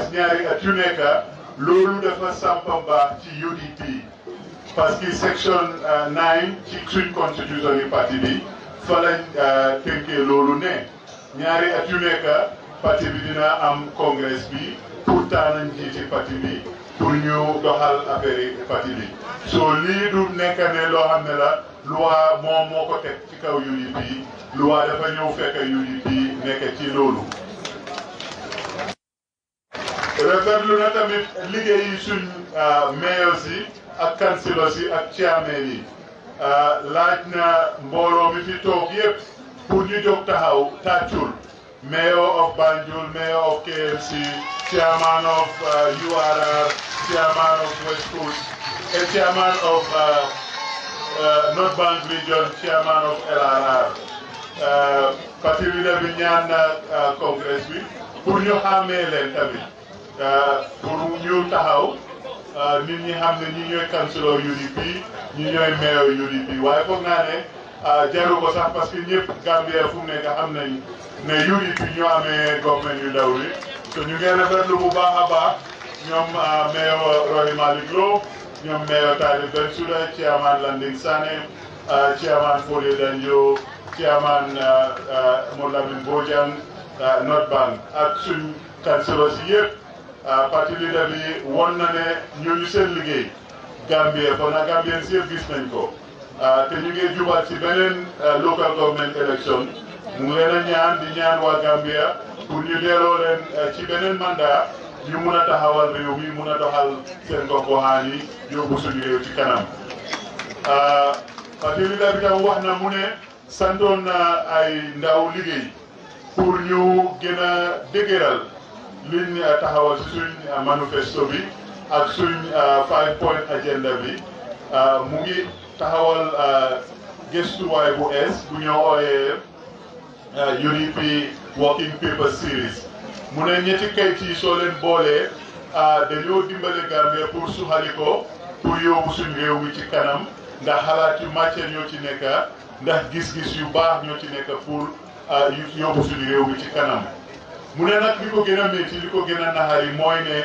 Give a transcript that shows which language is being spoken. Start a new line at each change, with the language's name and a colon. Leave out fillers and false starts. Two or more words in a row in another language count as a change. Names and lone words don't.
Wolof: ñaari at yu nekk loolu dafa sampa baax ci UDP
French: parce que
Wolof: section 9 ci suñ constitution yi parti bi fa lañ tënkee loolu ne ñaari at yu nekk parti bi dina am congrès bi pour tànn njiiti parti bi pour ñu doxal affaire yi parti bi so lii du nekk ne loo xam ne
French: la loi
Wolof: moom moo ko teg ci kaw UDP loi dafa ñëw fekk UDP nekk ci loolu. rafetlu na tamit liggéeyi suñ mayors yi ak councilors yi ak chairman yi laaj na mbooloo mi fi toog yëpp pour ñu jóg taxaw tàccul
English: mayor of Banjul, mayor of KMC, chairman of URR, chairman of West Coast, and chairman of North Bank Region, chairman of LRR.
Wolof: Parti leader bi ñaan na congrès bi pour ñu xàmmee leen tamit pour ñu taxaw nit ñi xam ne ñi ñooy councilor UDP ñi ñooy mayor UDP waaye foog naa ne jaru ko sax
French: parce que
Wolof: ñëpp Gambia fu mu nekk xam nañ ne UDP ñoo amee government yu ndaw yi te ñu ngi rafetlu bu baax a baax ñoom mayor Rohey Malick Lowe ñoom mayor Talib Bensouda chairman Landing Sané chairman Fodé Danjo chairman Moulamin Bojang North Bank ak suñ councilors yi yëpp parti leader bi won na ne ñooñu seen liggéey Gambia kon na Gambien si yëpp gis nañ ko te ñu ngi jubal ci beneen
English: local government election
Wolof: mu ngi leen a ñaan di ñaan waa Gambia pour ñu delloo leen ci beneen mandat ñu mun a taxawal réew mi mun a doxal seen gox-goxaan yi yóbbu suñu réew ci kanam. parti leader bi tam wax na mu ne santoon na ay ndaw liggéey pour ñu gën a dëgëral liñ taxawal ci suñ manifesto bi ak suñ 5-point agenda bi mu ngi taxawal gëstuwaay bu ees bu ñoo ooyee UDP
English: working paper series
Wolof: mu ne ñetti kayit yi soo leen boolee dañoo dimbale Gambia pour suxali ko pour yóbbu suñ réew mi ci kanam ndax xalaat yu màccee ñoo ci nekk ndax gis-gis yu baax ñoo ci nekk pour yóbbu suñu réew mi ci kanam mu ne nag li ko gën a métti li ko gën a naxari mooy ne